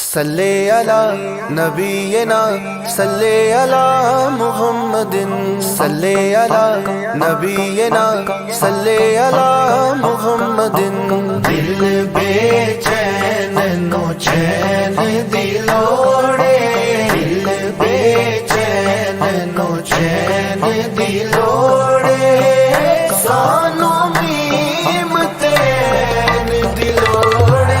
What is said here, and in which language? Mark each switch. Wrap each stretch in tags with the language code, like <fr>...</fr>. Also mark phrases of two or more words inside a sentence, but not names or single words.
<ar>صلى على نبينا صلى على محمد صلى على نبينا صلى على محمد.</ar> <pa>دل بے چین نوں چین دلوڑے، دل بے چین نوں چین دلوڑے، سانوں میم تیں دلوڑے.</pa>